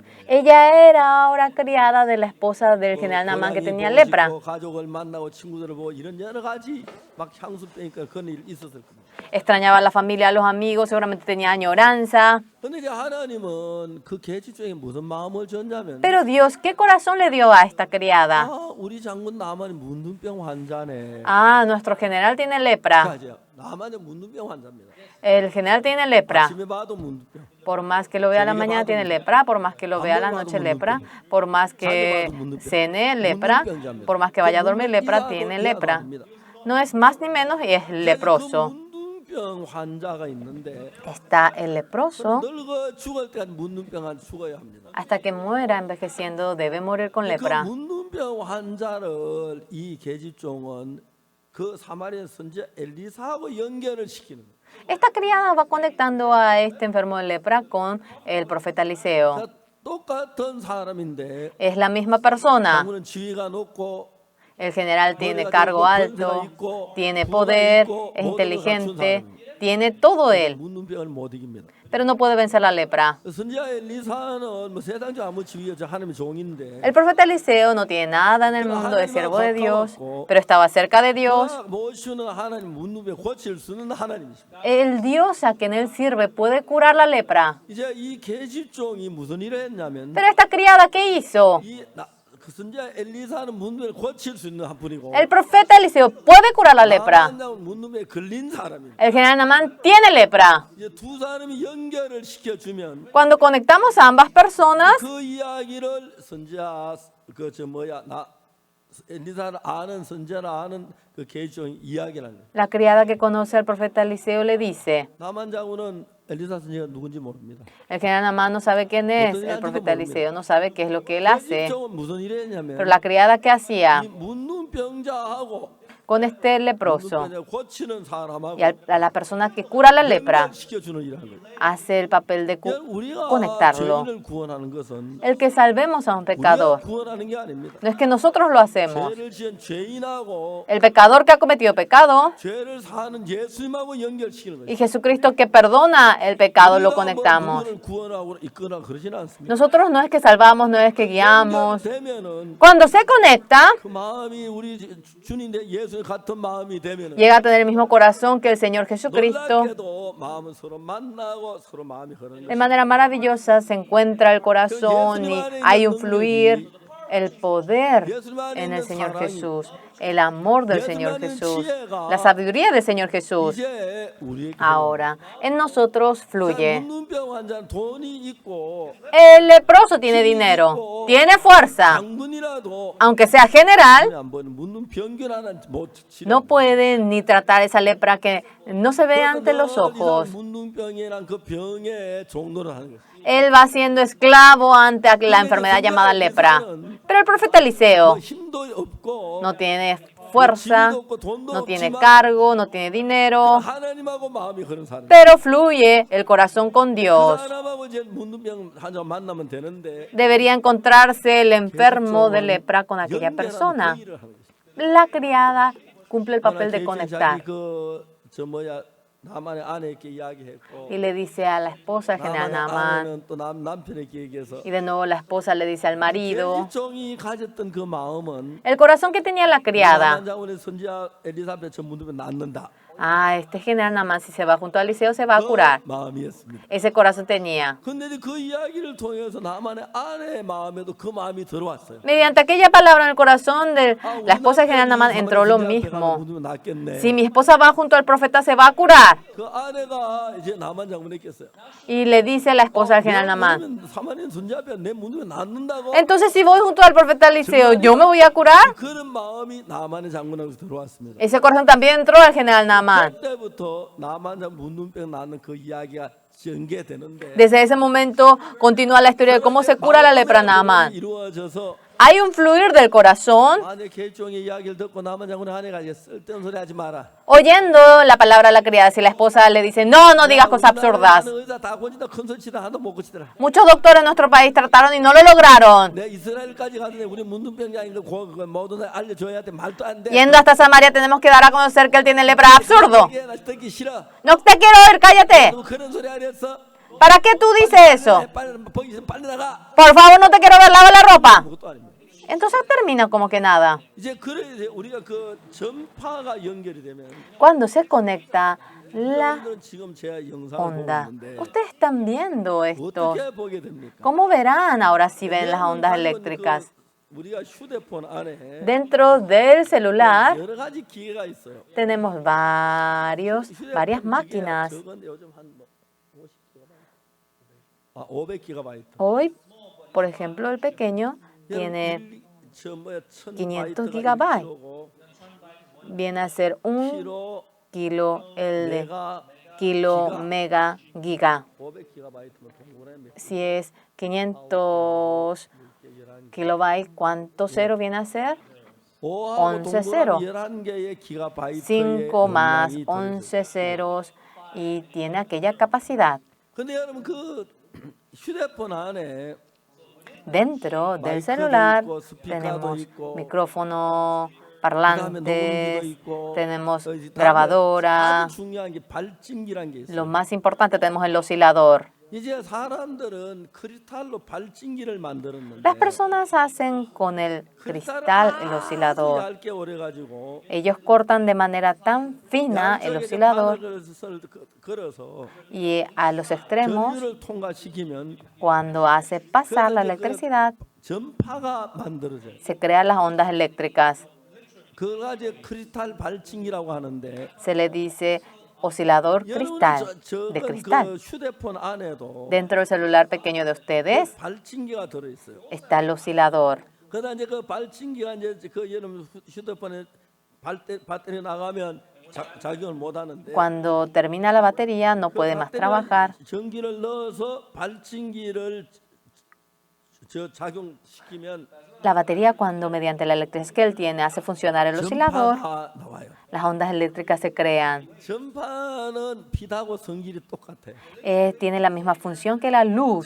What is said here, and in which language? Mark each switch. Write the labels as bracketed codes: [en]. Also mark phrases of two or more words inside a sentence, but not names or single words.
[es] Ella era ahora criada de la esposa del general Naamán que tenía lepra. [ko] 가족을 만나고 친구들을 보고 이런 여러 가지 막 향수 빼니까 그런 일 있었을 겁니다. [es] Extrañaba a la familia, a los amigos, seguramente tenía añoranza. [ko] 근데 이제 하나님은 그 계집종에 무슨 마음을 줬냐면 [es] Pero Dios, ¿qué corazón le dio a esta criada? [ko] 아, 우리 장군 나만이 문둥병 환자네. [es] Ah, nuestro general tiene lepra. [ko] 그러니까 나만이 문둥병 환자입니다. [es] El general tiene lepra. [ko] 아침에 봐도 문둥병. [es] Por más que lo vea a la mañana tiene lepra, por más que lo vea a la noche lepra, por más que cene lepra, por más que vaya a dormir lepra, tiene lepra. No es más ni menos y es leproso. [ko] 문둥병 환자가 있는데 [es] Está el leproso [ko] 늙어 죽을 때까지 문둥병 환자 죽어야 합니다. [es] hasta que muera envejeciendo, debe morir con [ko] 그 [es] lepra. [ko] 문둥병 환자를 이 계집종은 그 사마리아 선지자 엘리사하고 연결을 시키는 거예요. [es] Esta criada va conectando a este enfermo de lepra con el profeta Eliseo. [ko] 그러니까 똑같은 사람인데 [es] Es la misma persona. [ko] 장군은 지위가 높고 [es] El general tiene cargo alto, tiene poder, es inteligente, tiene todo él, [ko] 문둥병을 못 이깁니다. [es] pero no puede vencer la lepra. [ko] 선지자 엘리사는 뭐 세상적 아무 지위가 하나님의 종인데 [es] El profeta Eliseo no tiene nada en el mundo, es siervo de Dios, pero estaba cerca de Dios. [ko] 모시는 하나님 문둥병 고칠 수 있는 하나님이십니다. [es] El Dios a quien él sirve puede curar la lepra. [ko] 이제 이 계집종이 무슨 일을 했냐면 [es] Pero esta criada, ¿qué hizo? [ko] 그 선지자 엘리사는 문둥병을 고칠 수 있는 한 분이고 [es] El profeta Eliseo puede curar la lepra. [ko] 나만은 문둥병에 걸린 사람입니다. [es] El general Naamán tiene lepra. [ko] 이제 두 사람이 연결을 시켜주면 [es] Cuando conectamos a ambas personas, [ko] 그 이야기를 선지자 엘리사를 아는 선지자를 아는 그 계집종이 이야기를 하는 거예요. [es] la criada que conoce al profeta Eliseo le dice, [ko] 나만 장군은 엘리사 선지자가 누군지 모릅니다. [es] el general Naamán no sabe quién es, el profeta Eliseo no sabe qué es lo que él hace. [ko] 계집종은 무슨 일을 했냐면 [es] Pero la criada que hacía [ko] 이 문둥병자하고 [es] con este leproso [ko] 문둥병자 고치는 사람하고 [es] y a la persona que cura la lepra [ko] 시켜주는 일을 하는 거예요. [es] hace el papel de [ko] 우리가 [es] conectarlo. [ko] 죄인을 구원하는 것은 [es] El que salvemos a un [ko] 우리가 [es] pecador [ko] 구원하는 게 아닙니다. [es] no es que nosotros lo hacemos. [ko] 죄를 지은 죄인하고 [es] El pecador que ha cometido pecado [ko] 죄를 사는 예수님하고 연결시키는 거예요. [es] y Jesucristo que perdona el pecado lo conectamos. [ko] 누구를 구원하고 이끌어 그러지는 않습니다. [es] Nosotros no es que salvamos, no es que guiamos. [ko] 되면은 [es] Cuando se conecta, [ko] 그 마음이 우리 주님 예수님 같은 마음이 되면은 [es] llega a tener el mismo corazón que el Señor Jesucristo. [ko] 놀랍게도 마음은 서로 만나고 서로 마음이 흐르는 [es] De [ko] 거예요. [es] manera maravillosa se encuentra el corazón y hay un fluir, el poder en el Señor Jesús, el amor del Señor Jesús, la sabiduría del Señor Jesús. [ko] 이제 우리에게 [es] Ahora, en nosotros fluye. [ko] 문둥병 환자는 돈이 있고 [es] El leproso tiene dinero, tiene fuerza, [ko] 장군이라도 [es] aunque sea general, [ko] 안 보이는 문둥병균 하나 못 치료. [es] no puede ni tratar esa lepra que no se ve ante los ojos. [ko] 문둥병이란 그 병의 종로를 하는 거예요. [es] Él va siendo esclavo ante la enfermedad llamada lepra. Pero el profeta Eliseo [ko] 힘도 없고 [es] no tiene fuerza, no tiene cargo, no tiene dinero, [ko] 하나님하고 마음이 흐른 사람. [es] pero fluye el corazón con [ko] 그 [es] Dios. [ko] 사람하고 이제 문둥병 환자 만나면 되는데 [es] Debería encontrarse el enfermo de lepra con aquella [ko] 연결하는 [es] persona. [ko] 그 일을 하는 거죠. [es] La criada cumple el papel de [ko] 자기 [es] conectar [ko] 나만의 아내에게 이야기했고 [es] y le dice a la esposa, el general [ko] 나만의 [es] Naamán, [ko] 아내는 또 남편에게 얘기해서 [es] y de nuevo la esposa le dice al marido. [ko] 계집종이 가졌던 그 마음은 [es] El corazón que tenía la criada. [ko] 장군의 선지자 엘리사벳 전 문둥병 낫는다. [es] Ah, este general Naamán si se va junto a Eliseo se va a curar. [ko] 마음이었습니다. [es] Ese corazón tenía. [ko] 근데 그 이야기를 통해서 나만의 아내의 마음에도 그 마음이 들어왔어요. [es] Mediante aquella palabra en el corazón de la esposa del general Naamán entró lo mismo. Si mi esposa va junto al profeta se va a curar. [ko] 그 아내가 이제 나만 장군에게 했어요. [es] Y le dice la esposa del general Naamán, [ko] 사마리아 선지자 앞에 내 문둥병 낫는다고? [es] entonces si voy junto al profeta Eliseo, ¿yo me voy a curar? [ko] 그런 마음이 나만의 장군하고 들어왔습니다. [es] Ese corazón también entró al general Naamán. [ko] 그때부터 나만 문둥병 낫는 그 이야기가 전개되는데 [es] Desde ese momento continúa la historia de cómo se cura la lepra Naamán. [ko] 이루어져서 [es] Hay un fluir del corazón. [ko] 아내 계집종의 이야기를 듣고 나만 장군의 아내가 이제 쓸데없는 소리 하지 마라. [es] Oyendo la palabra de la criada, si la esposa le dice, no, no digas cosas absurdas. [ko] 의사 다 고친다 큰 소리 치다 하나도 못 고치더라. [es] Muchos doctores en nuestro país trataron y no lo lograron. [ko] 내 이스라엘까지 가는데 우리 문둥병자인 거 모두 알려줘야 돼. 말도 안 돼. [es] Yendo hasta Samaria tenemos que dar a conocer que él tiene lepra. Absurdo. [ko] 듣기 싫어. [es] No te quiero oír, cállate. [ko] 너 그런 소리 안 했어? [es] ¿Para qué tú dices eso? [ko] 보기 있으면 빨리 나가. [es] Por favor, no te quiero ver lavar la ropa. [ko] 그것도 아닙니다. [es] Entonces termina como que nada. [ko] 이제 그래 이제 우리가 그 전파가 연결이 되면 [es] Cuando se conecta la [ko] 여러분들은 지금 제 영상을 보고 [es] onda, [ko] 있는데 [es] ustedes están viendo esto. [ko] 어떻게 보게 됩니까? [es] ¿Cómo verán ahora si ven las ondas eléctricas? [ko] 우리가 휴대폰 안에 [es] Dentro del celular [ko] 여러 가지 기계가 있어요. [es] tenemos varias máquinas. [ko] 저건 요즘 한 50기가바이트. 500기가바이트. [es] Hoy, por ejemplo, el pequeño tiene 500 gigabytes. Viene a ser un kilo, el de kilo, mega, giga. [ko] 500기가바이트면 동그라미 [es] Si es 500 kilobytes, ¿cuánto cero viene a ser? 11 ceros. [ko] 11개의 기가바이트의 [es] 5 más [ko] 용량이 [es] 11 ceros y tiene aquella capacidad. [ko] 근데 여러분 그 휴대폰 안에 [es] Dentro del [ko] 마이크도 [es] celular [ko] 있고, 스피커도 [es] tenemos [ko] 있고, [es] micrófono, [ko] 그다음에 [es] parlantes, [ko] 녹음기도 있고, [es] tenemos [ko] 다음에 [es] grabadora. [ko] 아주 중요한 게 발진기란 게 [es] Lo [ko] 있어요. [es] más importante tenemos el oscilador. [ko] 이제 사람들은 크리스탈로 발진기를 만들었는데 [es] Las personas hacen con el cristal el [ko] 아주 [es] oscilador. [ko] 얇게 오래가지고 [es] Ellos cortan de manera tan fina el [ko] 양쪽에 [es] oscilador [ko] 바늘을 걸어서 [es] y a los extremos, [ko] 전류를 통과시키면 [es] cuando hace pasar la electricidad, [ko] 전파가 만들어져요. [es] se crean las ondas eléctricas. [ko] 그걸 이제 크리스탈 발진기라고 하는데 [es] Se le dice oscilador cristal, de [ko] 그 [es] cristal. [ko] 휴대폰 안에도 [es] Dentro del celular pequeño de ustedes [ko] 발진기가 들어 있어요. [es] está el oscilador. [ko] 그러나 이제 그 발진기가 이제 그 여러분 휴대폰에 배터리 나가면 작용을 못 하는데 [es] Cuando termina la batería no puede más trabajar. [ko] 전기를 넣어서 발진기를 작용시키면 [es] La batería, cuando mediante la electricidad que él tiene hace funcionar el oscilador, [ko] 전파가 나와요. [es] las ondas eléctricas se crean. [ko] 전파는 빛하고 성질이 똑같아요. [es] Tiene la misma función que la luz.